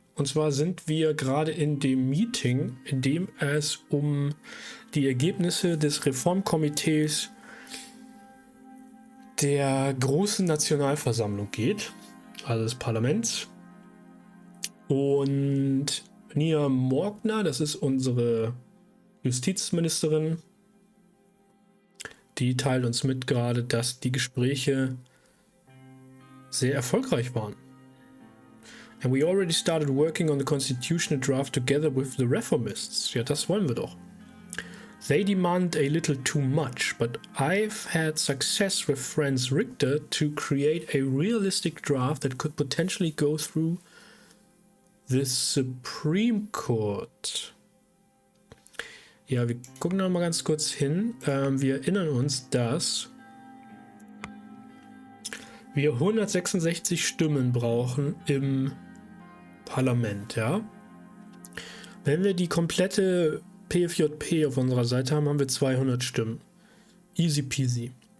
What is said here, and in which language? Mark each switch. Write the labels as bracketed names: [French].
[German] Und zwar sind wir gerade in dem Meeting, in dem es um die Ergebnisse des Reformkomitees der großen Nationalversammlung geht, also des Parlaments. Und Nia Morgner, das ist unsere Justizministerin, die teilt uns mit gerade, dass die Gespräche sehr erfolgreich waren. [English] And we already started working on the constitutional draft together with the reformists. [German] Ja, das wollen wir doch. [English] They demand a little too much, but I've had success with Franz Richter to create a realistic draft that could potentially go through the Supreme Court. [German] Ja, wir gucken noch mal ganz kurz hin. Wir erinnern uns, dass wir 166 Stimmen brauchen im Parlament, ja. Wenn wir die komplette PFJP auf unserer Seite haben, haben wir 200 Stimmen. [English] Easy peasy.